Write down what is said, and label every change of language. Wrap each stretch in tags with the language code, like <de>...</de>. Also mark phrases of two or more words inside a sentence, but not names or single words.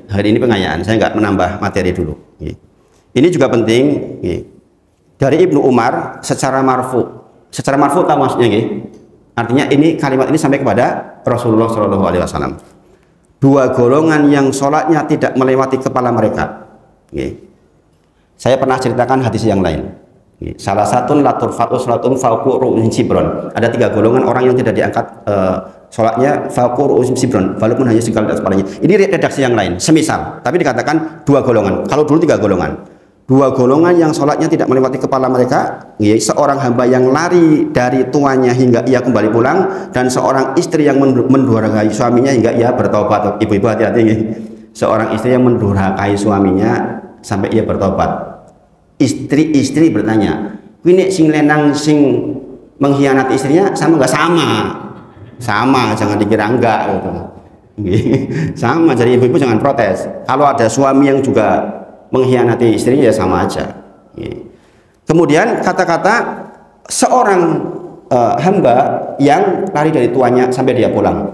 <id>Hari ini pengayaan, saya nggak menambah materi dulu. Ini juga penting dari Ibnu Umar secara marfu. Secara marfu tahu maksudnya artinya ini kalimat ini sampai kepada Rasulullah SAW. 2 golongan yang sholatnya tidak melewati kepala mereka. Saya pernah ceritakan hadis yang lain. Salah satu</id> <ar>لا ترفع صلاتهم فوق رؤوسهم شبرا.</ar> <id>Ada 3 golongan orang yang tidak diangkat sholatnya</id> <ar>فوق رؤوسهم شبرا,</ar> <id>walaupun hanya sekali atas kepalanya. Ini redaksi yang lain, semisal, tapi dikatakan 2 golongan. Kalau dulu 3 golongan. 2 golongan yang sholatnya tidak melewati kepala mereka, seorang hamba yang lari dari tuannya hingga ia kembali pulang, dan seorang istri yang mendurhakai suaminya hingga ia bertobat. Ibu-ibu hati-hati, seorang istri yang mendurhakai suaminya sampai ia bertobat. Istri bertanya, ini</id> <jv>sing lenang sing</jv> <id>mengkhianati istrinya sama nggak? Sama, jangan dikira enggak gitu. Sama, jadi ibu-ibu jangan protes. Kalau ada suami yang juga mengkhianati istrinya ya sama aja. Kemudian kata-kata seorang hamba yang lari dari tuannya sampai dia pulang.</id>